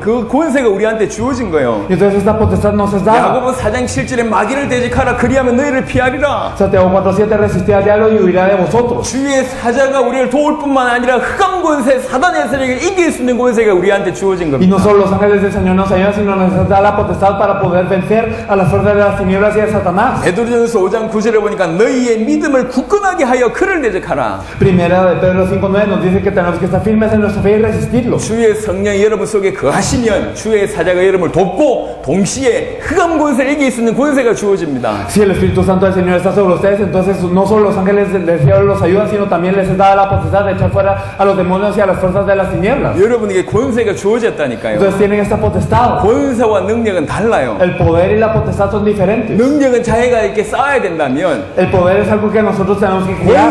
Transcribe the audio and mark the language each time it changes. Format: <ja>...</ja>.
<ko>그 권세가 우리한테 주어진 거예요.</ko> <es>Y entonces esta potestad nos es dada.</es> <ko>야고보 4장 7절에 마귀를 대적하라 그리하면 너희를 피하리라.</ko> <es>Santiago 4:7 resistid al diablo y huirá de vosotros.</es> <ko>주의 사자가 우리를 도울 뿐만 아니라 권세가 흑암 권세, 사단의 세력을 이길 수 있는 권세가 우리한테 주어진</ko> <es>Y no</es> <ko>겁니다.</ko> <es>solo los ángeles del Señor nos ayudan, sino nos da la potestad para poder vencer a las fuerzas de las tinieblas y de Satanás.</es> <ko>베드로전서 5장 9절에 보니까 너희의 믿음을 굳건하게 하여 그를 대적하라.</ko> <es>Primera de Pedro 5:9 nos dice que tenemos que estar firmes en nuestra fe y resistirlo.</es> <ko>주의 성령이 여러분 속에 거하시면 주의 사자가 여러분을 돕고 동시에 흑암 권세를 이길 수 있는 권세가 주어집니다.</ko> <es>Si el Espíritu Santo del Señor está sobre ustedes, entonces no solo los ángeles del cielo los ayudan, sino también les da la potestad de echar fuera a los demonios y a las fuerzas de las tinieblas.</es> <ko>여러분에게 권세가 주어졌다니까요.</ko> <es>Entonces tienen esta potestad.</es> <ko>권세와 능력은 달라요.</ko> <es>El poder y la potestad son diferentes.</es> <ko>능력은 자기가 이렇게 쌓아야 된다면</ko> <es>El poder es algo que nosotros tenemos que crear,</es>